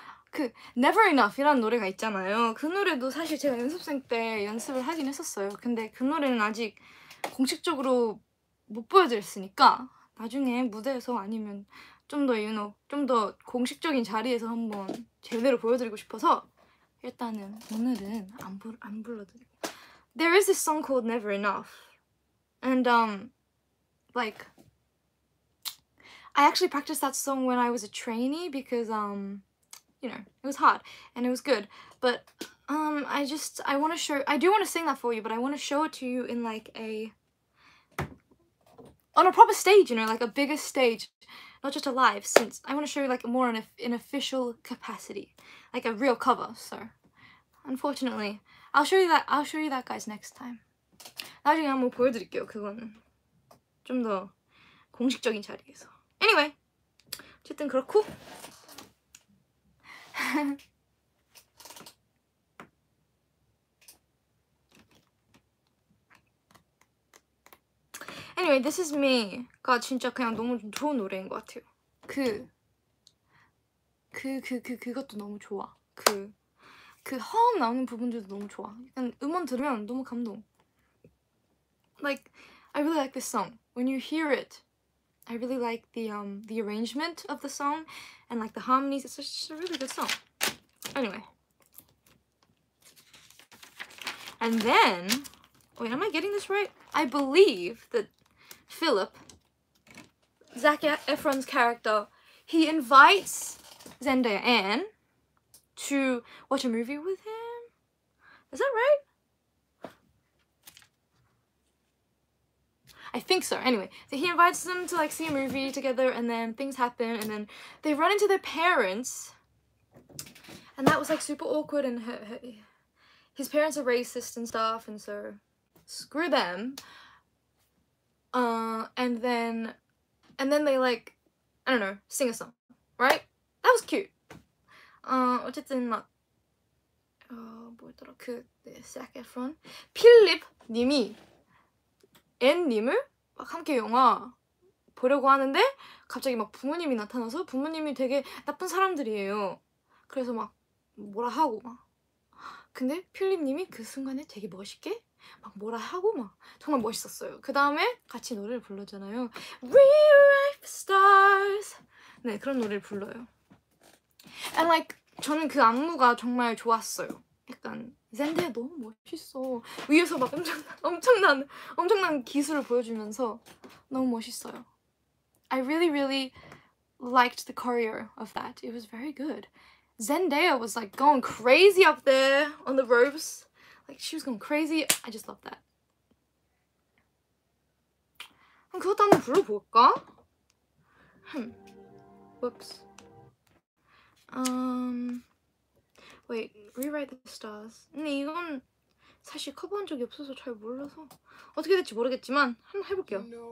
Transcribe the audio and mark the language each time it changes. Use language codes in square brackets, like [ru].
[ko] 그 Never Enough이라는 노래가 있잖아요. 그 노래도 사실 제가 연습생 때 연습을 하긴 했었어요. 근데 그 노래는 아직 공식적으로 못 보여드렸으니까 나중에 무대에서 아니면 좀 더 공식적인 자리에서 한번 제대로 보여드리고 싶어서 일단은 오늘은 안 불러드리고. [en] There is this song called Never Enough, and like I actually practiced that song when I was a trainee because you know, it was hard and it was good, but I want to show, I do want to sing that for you, but I want to show it to you in like on a proper stage, you know, like a bigger stage, not just a live, since I want to show you like more in an official capacity, like a real cover. So unfortunately I'll show you that guys next time. [ko] 나중에 한번 보여드릴게요. 그거는 좀 더 공식적인 자리에서. [en] Anyway, [ko] 어쨌든 그렇고 [en] Anyway, [ko] This Is Me가 진짜 그냥 너무 좋은 노래인 것 같아요. 그것도 너무 좋아. 그 허음 나오는 부분들도 너무 좋아. 약간 음원 들으면 너무 감동. [en] Like, I really like this song. When you hear it, I really like the arrangement of the song and like the harmonies. It's just a really good song. Anyway. And then, wait, am I getting this right? I believe that Philip, Zac Efron's character, he invites Zendaya Anne to watch a movie with him. Is that right? I think so. Anyway, so he invites them to like see a movie together, and then things happen, and then they run into their parents, and that was like super awkward, and his parents are racist and stuff, and so screw them. And then they like, I don't know, sing a song, right? That was cute. [ko] 어쨌든 막 뭐였더라, Zac Efron, 필립 님이 앤님을 막 함께 영화 보려고 하는데 갑자기 막 부모님이 나타나서 부모님이 되게 나쁜 사람들이에요. 그래서 막 뭐라 하고 막, 근데 필립님이 그 순간에 되게 멋있게 막 뭐라 하고 막 정말 멋있었어요. 그 다음에 같이 노래를 불렀잖아요. Rewrite the Stars. 네, 그런 노래를 불러요. [en] And like, [ko] 저는 그 안무가 정말 좋았어요. 약간 젠데야 너무 멋있어. 위에서 막 엄청난 기술을 보여주면서 너무 멋있어요. [en] I really liked the choreo of that. It was very good. Zendaya was like going crazy up there on the ropes. Like she was going crazy. I just loved that. [ko] 그럼 그것도 한번 불러볼까? [en] Whoops. Wait, Rewrite the Stars. [ko] 근데 이건 사실 커버한 적이 없어서 잘 몰라서 어떻게 될지 모르겠지만 한번 해볼게요.